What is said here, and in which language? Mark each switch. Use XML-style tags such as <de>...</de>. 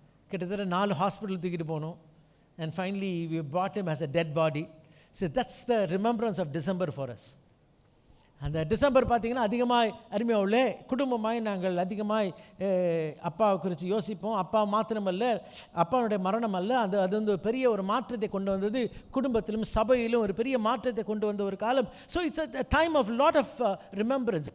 <ta>கிட்டத்தட்ட 4 ஹாஸ்பிட்டல் தூக்கிட்டு போகணும்.</ta> <en>And finally we brought him as a dead body. So that's the remembrance of December for us.</en> <ta>அந்த December பார்த்திங்கன்னா அதிகமாக அருமையாக உள்ள குடும்பமாய் நாங்கள் அதிகமாய் அப்பாவை குறித்து யோசிப்போம். அப்பா மாத்திரமல்ல, அப்பாவுடைய மரணம் அல்ல, அது வந்து பெரிய ஒரு மாற்றத்தை கொண்டு வந்தது. குடும்பத்திலும் சபையிலும் ஒரு பெரிய மாற்றத்தை கொண்டு வந்த ஒரு காலம்.</ta> <en>So it's a time of lot of remembrance.</en>